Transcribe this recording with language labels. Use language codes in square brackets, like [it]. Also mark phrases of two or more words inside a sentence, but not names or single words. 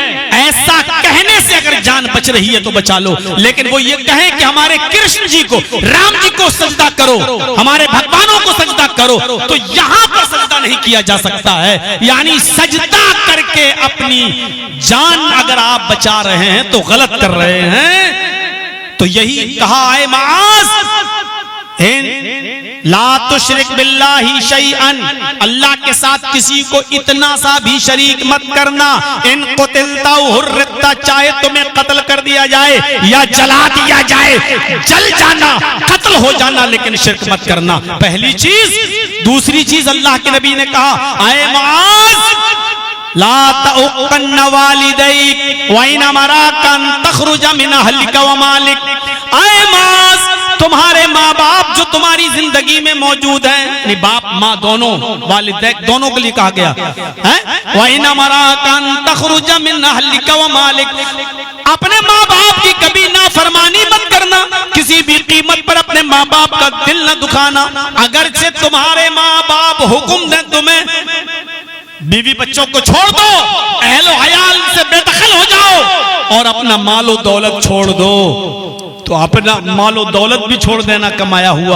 [hi] ऐसा कहने से अगर जान बच रही है तो बचा लो, लेकिन वो ये कहे कि हमारे कृष्ण जी को, राम जी को सजदा करो, हमारे भगवानों को सजदा करो, तो यहां पर सजदा नहीं किया जा सकता है। यानी सजदा करके अपनी जान अगर आप बचा रहे हैं तो गलत कर रहे हैं। तो यही कहा है [ar] معاذ لا تشرك بالله شيئا, [hi] अल्लाह के साथ किसी को इतना सा भी शरीक मत करना। [ar] إن قتلت حرقت, [hi] चाहे तुम्हें कत्ल कर दिया जाए या जला दिया जाए, जल जाना, कत्ल हो जाना, लेकिन शिर्क मत करना, पहली चीज। दूसरी चीज अल्लाह के नबी ने कहा, [ar] يا معاذ لا تعقن والديك وإن أمراك أن تخرج من أهلك ومالك. [hi] आए माज़, तुम्हारे माँ बाप जो तुम्हारी जिंदगी में मौजूद हैं, बाप माँ दोनों, वालिदैन दोनों के लिए कहा गया है, [ar] وإن أمراك أن تخرج من أهلك ومالك, [hi] अपने माँ बाप की कभी नाफरमानी मत करना, किसी भी कीमत पर अपने माँ बाप का दिल न दुखाना। अगर से तुम्हारे माँ बाप हुक्म दें तुम्हें बीवी बच्चों को छोड़ दो, अहलो हयाल से बेदखल हो जाओ और अपना मालो दौलत छोड़ दो, तो अपना मालो दौलत भी छोड़ देना कमाया हुआ।